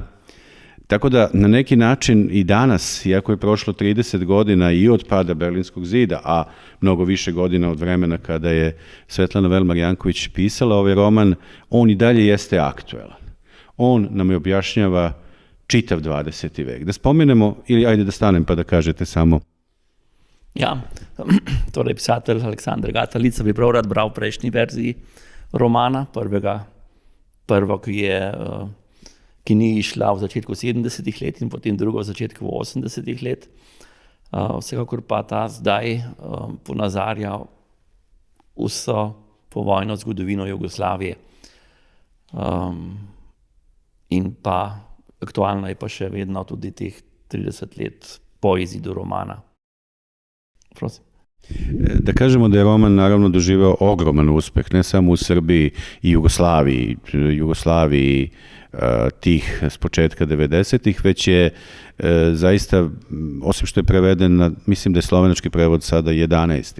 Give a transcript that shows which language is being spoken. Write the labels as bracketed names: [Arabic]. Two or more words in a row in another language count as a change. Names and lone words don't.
[Serbian] Tako da na neki način i danas, iako je prošlo 30 godina i od pada Berlinskog zida, a mnogo više godina od vremena kada je Svetlana Velmar Janković pisala ovaj roman, on i dalje jeste aktuelan. On nam je objašnjava čitav 20. vek. Da spomenemo, ili ajde da stanem pa da kažete samo. [Slovenian] Ja, torej pisatelj Aleksandar Gatalica bi prav rad bral prejšnji verziji romana, prvo, ki ni išla v začetku 70. let in potem drugo v začetku 80. let. Vsekakor pa ta zdaj ponazarja vso povojno zgodovino Jugoslavije in pa aktualna je pa še vedno tudi teh 30 let po izidu romana. Prosim. [Serbian] Da kažemo da je roman naravno doživeo ogroman uspeh, ne samo u Srbiji i Jugoslaviji tih s početka 90-ih, već je zaista, osim što je preveden, mislim da je slovenački prevod sada 11.